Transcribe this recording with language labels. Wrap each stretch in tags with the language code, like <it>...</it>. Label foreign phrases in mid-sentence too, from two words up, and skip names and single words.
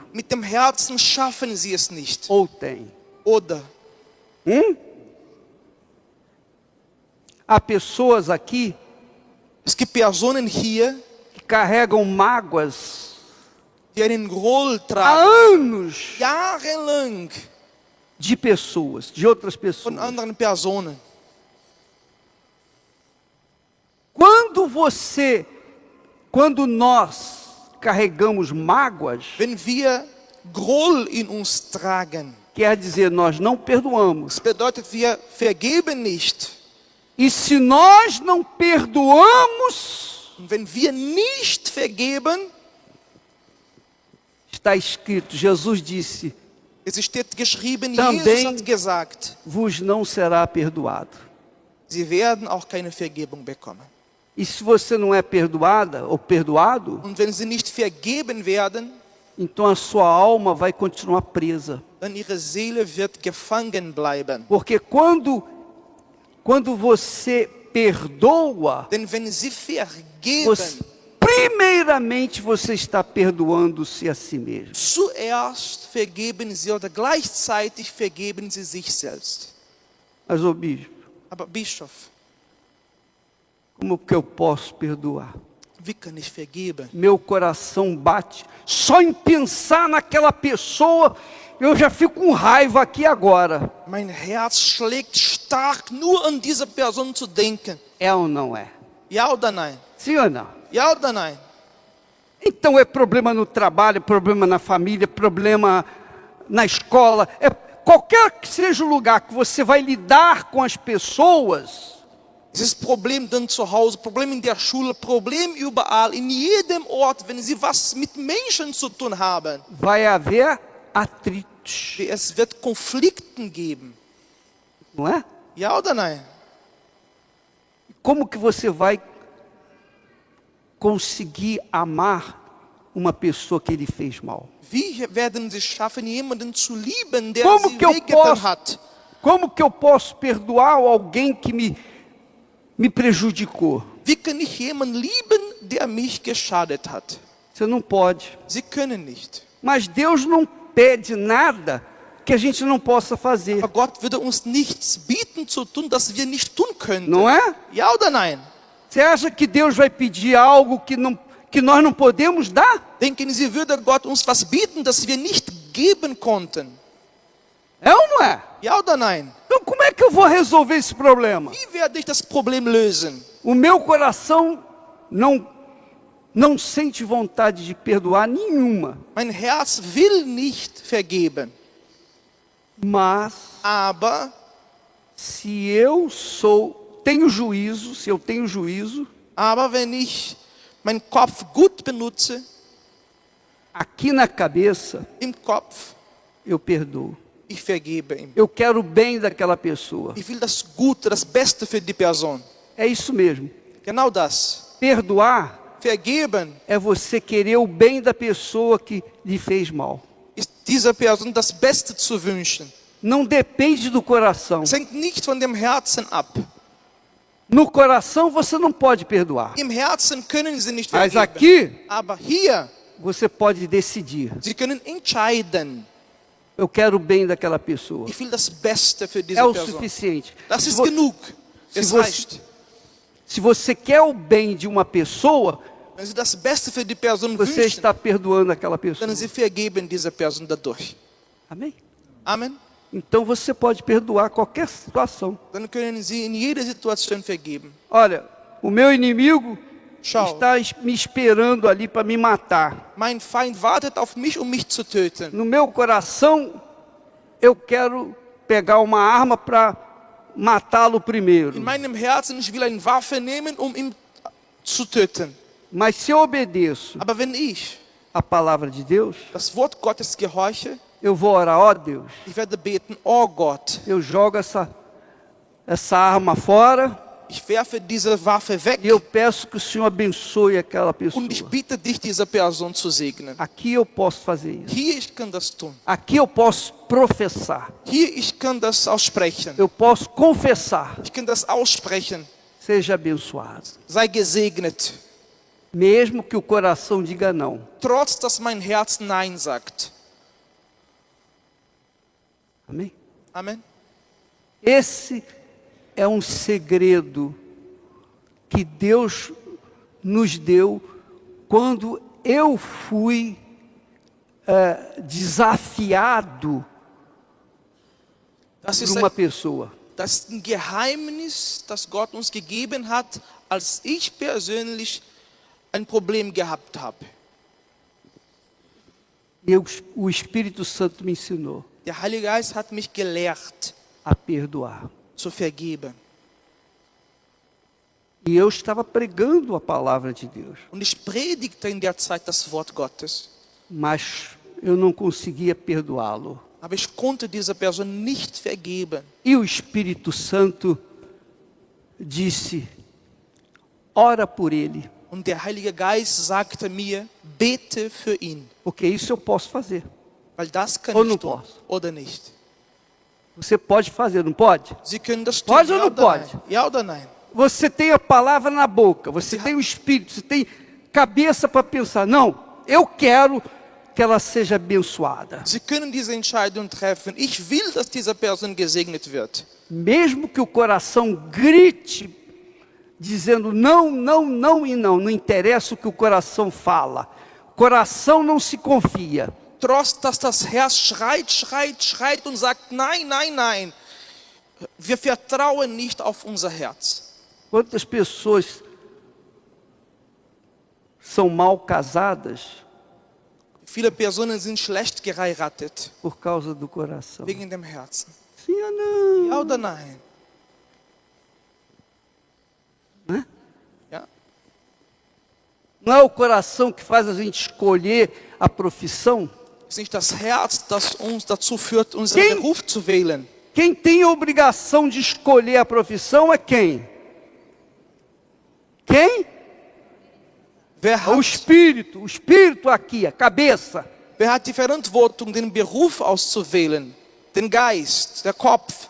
<de>Mit dem Herzen schaffen sie es nicht.</de> <pt>Ou tem?</pt> <de>Oder</de> <pt>Há pessoas aqui</pt> <de>es gibt Personen hier,</de> <pt>que carregam mágoas</pt> <de>die einen Groll</de> <pt>há</pt> <de>tragen,</de> <pt>anos</pt> <de>jahrelang</de> <pt>de pessoas, de outras</pt> <de>von</de> <pt>pessoas.</pt> <de>anderen Personen.</de> <pt>Quando nós carregamos mágoas,</pt> <de>Wenn wir Groll in uns tragen,</de> <pt>quer dizer, nós não perdoamos.</pt> <de>das bedeutet, wir vergeben nicht.</de> <pt>E se nós não perdoamos,</pt> <de>Und wenn wir nicht vergeben,</de> <pt>está escrito, Jesus disse,</pt> <de>es steht geschrieben,</de> <pt>Também-</pt> <de>Jesus hat gesagt,</de> <pt>vos não será perdoado.</pt> <de>sie werden auch keine Vergebung bekommen.</de> <pt>E se você não é perdoada ou perdoado,</pt> <de>Und wenn sie nicht vergeben werden,</de> <pt>então a sua alma vai continuar presa.</pt> <de>dann ihre Seele wird gefangen bleiben.</de> <pt>Porque quando você perdoa,</pt> <de>Denn wenn sie vergeben,</de> <pt>primeiramente você está perdoando-se a si mesmo.</pt> <de>zuerst vergeben sie oder gleichzeitig vergeben sie sich selbst.</de> <pt>Mas, ô bispo,</pt> <de>Aber Bischof,</de> <pt>como que eu posso perdoar?</pt> <de>wie kann ich vergeben?</de> <pt>Meu coração bate. Só em pensar naquela pessoa, eu já fico com raiva aqui agora.</pt> <de>Mein Herz schlägt stark, nur an diese Person zu denken.</de> <pt>É ou não é?</pt> <de>Ja oder nein?</de> <pt>Sim ou não?</pt> <de>Ja oder nein?</de> <pt>Então é problema no trabalho, problema na família, problema na escola. É qualquer que seja o lugar que você vai lidar com as pessoas,</pt> <de>Es ist Problem dann zu Hause, Problem in der Schule, Problem überall, in jedem Ort, wenn sie was mit Menschen zu tun haben.</de> <pt>vai haver atritos,</pt> <de>Es wird Konflikten geben.</de> <pt>não é?</pt> <de>Ja oder nein?</de> <pt>Como que você vai conseguir amar uma pessoa que lhe fez mal?</pt> <de>Wie werden sie schaffen, jemanden zu lieben, der</de> <pt>Como</pt> <de>sie</de> <pt>que eu</pt> <de>wehgetan</de> <pt>posso-</pt> <de>hat?</de> <pt>Como que eu posso perdoar alguém que me prejudicou?</pt> <de>Wie kann ich jemanden lieben, der mich geschadet hat?</de> <pt>Você não pode.</pt> <de>Sie können nicht.</de> <pt>Mas Deus não pede nada que a gente não possa fazer.</pt> <de>Aber Gott würde uns nichts bieten zu tun, das wir nicht tun könnten.</de> <pt>Não é?</pt> <de>Ja oder nein?</de> <pt>Você acha que Deus vai pedir algo que nós não podemos dar?</pt> <de>Denken Sie, würde Gott uns was bieten, das wir nicht geben konnten?</de> <pt>É ou não é?</pt> <de>Ja oder nein?</de> <pt>Então como é que eu vou resolver esse problema?</pt> <de>Wie werde ich das Problem lösen?</de> <pt>O meu coração não sente vontade de perdoar nenhuma.</pt> <de>Mein Herz will nicht vergeben.</de> <pt>Mas</pt> <de>Aber</de> <pt>se eu tenho juízo,</pt> <de>wenn ich meinen Kopf gut benutze,</de> <pt>aqui na cabeça</pt> <de>im Kopf,</de> <pt>eu perdoo.</pt> <de>ich vergebe ihm.</de> <pt>Eu quero o bem daquela pessoa.</pt> <de>Ich will das Gute, das Beste für die Person.</de> <pt>É isso mesmo.</pt> <de>Genau das.</de> <pt>Perdoar</pt> <de>Vergeben</de> <pt>é você querer o bem da pessoa que lhe fez mal.</pt> <de>ist dieser Person das Beste zu wünschen.</de> <pt>Não depende do coração.</pt> <de>Es hängt nicht von dem Herzen ab.</de> <pt>No coração você não pode perdoar.</pt> <de>Im Herzen können sie nicht</de> <pt>Mas</pt> <de>vergeben.</de> <pt>aqui</pt> <de>Aber hier,</de> <pt>você pode decidir.</pt> <de>sie können entscheiden.</de> <pt>Eu quero o bem daquela pessoa.</pt> <de>Ich will das Beste für diese</de> <pt>É o</pt> <de>Person.</de> <pt>suficiente.</pt> <de>Das</de> <pt>Se</pt> <de>ist</de> <pt>vo-</pt> <de>genug.</de> <pt>se</pt> <de>Es</de> <pt>você-</pt> <de>reicht.</de> <pt>Se você quer o bem de uma pessoa,</pt> <de>Wenn sie das Beste für die Person</de> <pt>você</pt> <de>wünschen,</de> <pt>está perdoando aquela pessoa.</pt> <de>dann sie vergeben diese Person dadurch.</de> <pt>Amém?</pt> <de>Amen.</de> <pt>Então você pode perdoar qualquer situação.</pt> <de>Dann können sie in jeder Situation vergeben.</de> <pt>Olha, o meu inimigo</pt> <de>Schau,</de> <pt>está me esperando ali para me matar.</pt> <de>mein Feind wartet auf mich, mich zu töten.</de> <pt>No meu coração, eu quero pegar uma arma para matá-lo</pt> <de>In</de> <pt>primeiro.</pt> <de>meinem Herzen, ich will eine Waffe nehmen, ihn zu töten.</de> <pt>Mas se eu obedeço</pt> <de>Aber wenn ich</de> <pt>a palavra de Deus,</pt> <de>das Wort Gottes gehorche,</de> <pt>eu vou orar, ó Deus,</pt> <de>ich werde beten, oh Gott,</de> <pt>eu jogo essa arma fora</pt> <de>Ich werfe diese Waffe weg</de> <pt>E eu peço que o Senhor abençoe aquela pessoa.</pt> <de>und ich bitte dich, diese Person zu segnen.</de> <pt>Aqui eu posso fazer isso.</pt> <de>Hier, ich kann das tun.</de> <pt>Aqui eu posso professar.</pt> <de>Hier, ich kann das aussprechen.</de> <pt>Eu posso confessar.</pt> <de>Ich kann das aussprechen.</de> <pt>Seja abençoado.</pt> <de>Sei gesegnet.</de> <pt>Mesmo que o coração diga não.</pt> <de>Trotz, dass mein Herz Nein sagt.</de> <pt>Amém?</pt> <de>Amen.</de> <pt>Esse é um segredo que Deus nos deu quando eu fui desafiado</pt> <de>Das</de> <pt>por</pt> <de>ist,</de> <pt>uma pessoa.</pt> <de>das ist ein Geheimnis, das Gott uns gegeben hat, als ich persönlich ein Problem gehabt habe.</de> <pt>O Espírito Santo me ensinou</pt> <de>Der Heilige Geist hat mich gelehrt,</de> <pt>a perdoar.</pt> <de>zu vergeben.</de> <pt>E eu estava pregando a palavra de Deus,</pt> <de>Und ich predigte in der Zeit das Wort Gottes.</de> <pt>mas eu não conseguia perdoá-lo.</pt> <de>Aber ich konnte dieser Person nicht vergeben.</de> <pt>E o Espírito Santo disse: ora por ele,</pt> <de>Und der Heilige Geist sagte mir, bete für ihn.</de> <pt>porque isso eu posso fazer.</pt> <de>Weil das kann</de> <pt>Ou</pt> <de>ich</de> <pt>não</pt> <de>tun.</de> <pt>posso?</pt> <de>Oder nicht.</de> <pt>Você pode fazer, não pode?</pt> <de>Sie können das tun.</de> <pt>Pode ou</pt> <de>Ja</de> <pt>não</pt> <de>oder</de> <pt>pode?</pt> <de>nein? Ja oder nein?</de> <pt>Você tem a palavra na boca, você tem o Espírito, você tem cabeça para pensar. Não, eu quero que ela seja abençoada.</pt> <de>Sie können diese Entscheidung treffen. Ich will, dass diese Person gesegnet wird.</de> <pt>Mesmo que o coração grite, dizendo não, não, não e não. Não interessa o que o coração fala. O coração não se confia.</pt> <de>Trotz, dass das Herz schreit, schreit, schreit und sagt, nein, nein, nein. Wir vertrauen nicht auf unser Herz.</de> <pt>Quantas pessoas são mal casadas</pt> <de>Viele Personen sind schlecht geheiratet.</de> <pt>por causa do coração?</pt> <de>Wegen dem Herzen.</de> <pt>Sim ou não?</pt> <de>Ja oder nein?</de> <pt>Né?</pt> <de>Ja.</de> <pt>Não é o coração que faz a gente escolher a profissão?</pt> <de>Es ist nicht das Herz, das uns dazu führt, unseren</de> <pt>Quem-</pt> <de>Beruf zu wählen.</de> <pt>Quem tem a obrigação de escolher a profissão é quem? Quem?</pt> <de>Wer</de> <pt>É o</pt> <de>hat,</de> <pt>espírito aqui, a cabeça.</pt> <de>wer hat die Verantwortung, den Beruf auszuwählen? Den Geist, der Kopf.</de>